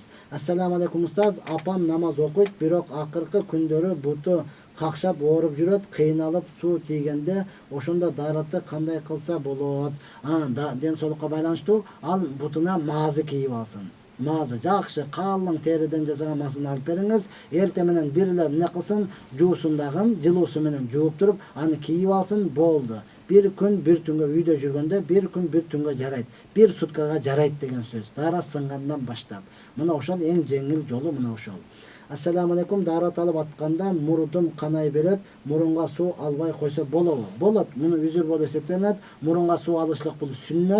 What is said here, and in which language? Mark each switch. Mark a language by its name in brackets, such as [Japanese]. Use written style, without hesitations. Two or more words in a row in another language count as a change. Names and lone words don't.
[Kyrgyz] Ассаламу алейкум устаз, апам намаз окуйт, бирок акыркы күндөрү буту какшап ооруп жүрөт, кыйналып суу тийгенде, ошондо даратты кандай кылса болот? Ден соолукка байланыштуу, ал бутуна маазы кийип алсын. Маазы жакшы калың териден жасаган маазыны алып бериңиз. Эрте менен бир эле эмне кылсын, жуусундагын жылуу суу менен жууп туруп, аны кийип алсын, болду. Bir gün bir түнгө үйдө жүргөндө, bir gün bir түнгө жарайт, bir суткага жарайт деген сөз. Дара сынгандан баштап. Мына ошол эң жеңил жолу мына ошол. Ассаламу алейкум, дарат алып атканда мурдум канай берет, мурунга суу албай койсо болобу? Болот. Муну үзүр болуп эсептелет. Мурунга суу алышлык бул сүннөт.